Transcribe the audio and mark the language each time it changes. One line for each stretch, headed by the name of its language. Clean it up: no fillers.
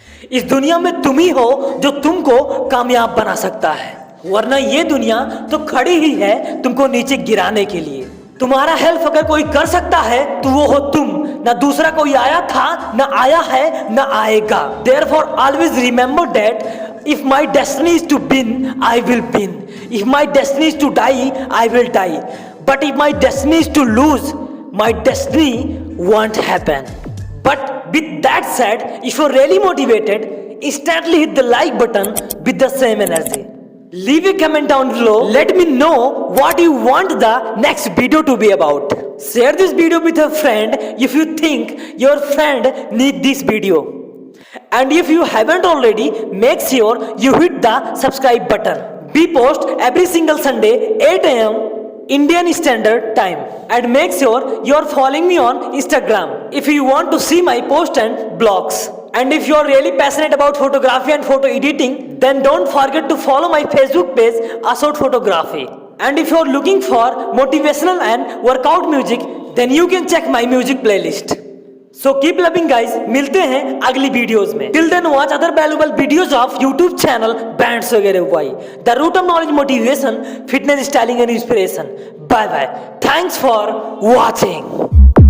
Hindi: इस दुनिया में तुम ही हो जो तुमको कामयाब बना सकता है, वरना ये दुनिया तो खड़ी ही है तुमको नीचे गिराने के लिए। तुम्हारा हेल्प अगर कोई कर सकता है तो वो हो तुम, ना दूसरा कोई आया था, ना आया है, ना आएगा।
English: Therefore always remember that if my destiny is to win, I will win. If my destiny is to die, I will die. But if my destiny is to lose, my destiny won't happen. But with that said, if you're really motivated, instantly hit the like button with the same energy. Leave a comment down below. Let me know what you want the next video to be about. Share this video with a friend if you think your friend needs this video. And if you haven't already, make sure you hit the subscribe button. We post every single Sunday 8 AM Indian Standard Time. And make sure you are following me on Instagram if you want to see my posts and blogs. And if you are really passionate about photography and photo editing, then don't forget to follow my Facebook page, Asot Photography. And if you're looking for motivational and workout music, then you can check my music playlist. So keep loving guys,
Hindi: मिलते हैं अगली videos में.
English: Till then watch other valuable videos of YouTube channel Bands
Hindi: वगैरह हुआ.
English: The root of knowledge, motivation, fitness, styling and inspiration. Bye bye. Thanks for watching.